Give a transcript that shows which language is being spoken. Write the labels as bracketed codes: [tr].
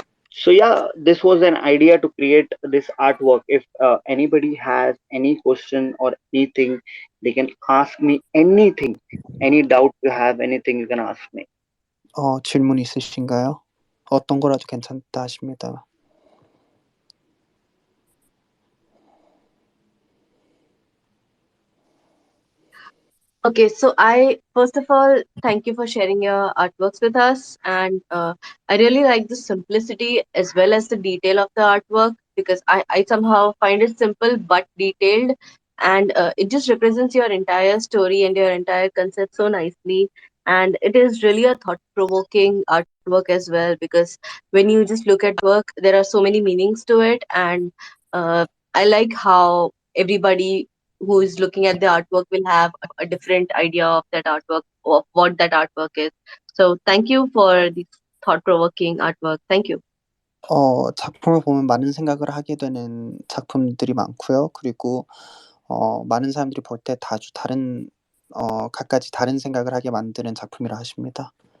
[en] So yeah, this was an idea to create this artwork. If anybody has any question or anything, they can ask me anything. Any doubt you have, anything you can ask me. [ko] 질문 있으신가요? 어떤 거라도 괜찮다 하십니다. [en] Okay, so I first of all thank you for sharing your artworks with us, and I really like the simplicity as well as the detail of the artwork, because I somehow find it simple but detailed, and it just represents your entire story and your entire concept so nicely. And it is really a thought-provoking artwork as well, because when you just look at work, there are so many meanings to it, and I like how everybody who is looking at the artwork will have a different idea of that artwork, of what that artwork is. So thank you for this thought-provoking artwork. Thank you. [ko] 작품을 보면 많은 생각을 하게 되는 작품들이 많고요. 그리고 많은 사람들이 볼 때 아주 다른 각가지 다른 생각을 하게 만드는 작품이라 하십니다.